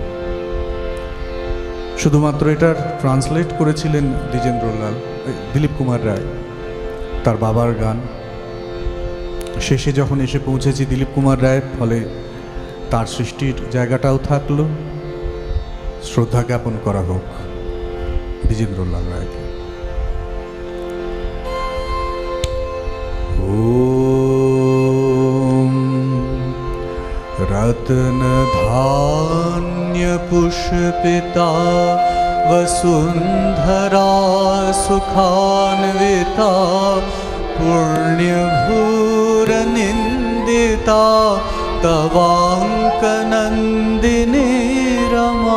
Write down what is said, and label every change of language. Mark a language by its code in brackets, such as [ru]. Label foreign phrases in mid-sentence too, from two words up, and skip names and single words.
[bn] শুধুমাত্র এটার ট্রান্সলেট করেছিলেন দিলীপ কুমার রায়, তার বাবার গান। শেষে যখন এসে পৌঁছেছি দিলীপ কুমার রায়ের, ফলে তার সৃষ্টির জায়গাটাও থাকলো। শ্রদ্ধা জ্ঞাপন করা হোক দ্বিজেন্দ্রলাল রায়কে। [sa] रत्न धान्य पुष्पिता वसुंधरा सुखान्विता, पुण्यभूर निंदिता तवांकनंदिनी रमा।